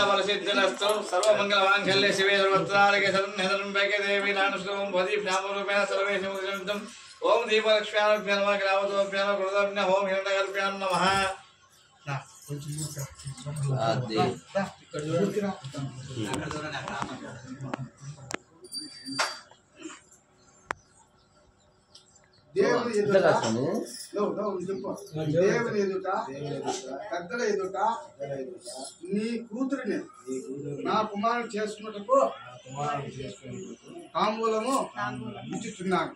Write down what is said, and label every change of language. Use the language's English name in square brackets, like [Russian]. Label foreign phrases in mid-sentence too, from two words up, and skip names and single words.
[Sanskrit] फलसिद्धिरस्तु सर्वमङ्गलमाङ्गल्ये शिवे सर्वत्रारके शरण्यशरणम्बके देवी नानुष्टुं भवदीप्नामरूपेण सर्वेषु मुक्तिं ओम दीपलक्ष्म्याभ्यो नमः ग्रामतोभ्यो नमः कृतज्ञ ओम हिरण्यगर्भ्यो नमः [Telugu] దేవుని ఎదుట పెద్దల ఎదుట నీ కూతురిని నా కుమారుడు చేసుకున్నట్టుకు తాంబూలము ఇచ్చుచున్నాను.